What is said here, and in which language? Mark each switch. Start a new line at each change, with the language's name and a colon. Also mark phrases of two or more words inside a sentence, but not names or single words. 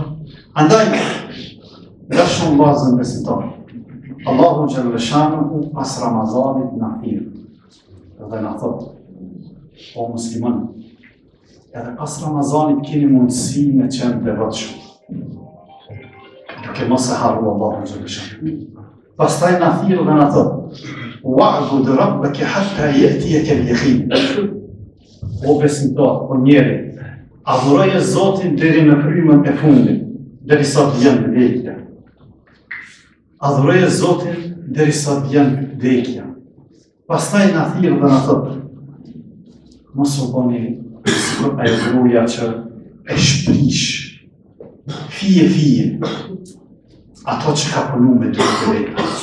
Albanian: Andaj, nga shumë vazën besimtar, Allahu Gjellëshanuhu pas Ramazanit në thirë dhe në thotë, o muslimën, edhe pas Ramazanit keni mundësi me qenë devotshëm. Duke mos e harru Allahu Gjellëshanuhu. Pastaj në thirë dhe në thotë,
Arabic: واعبد ربك حتى يأتيك اليقين.
Albanian: O besimtar, o njeri, adhuroje Zotin deri në frymën e fundit, derisa të vjen vdekja. Adhuroje Zotin derisa të vjen vdekja. Pastaj na thirr dhe na thotë, mos u bëni sikur ai gruaja që e shprish fije ato që ka punu me dy të veta.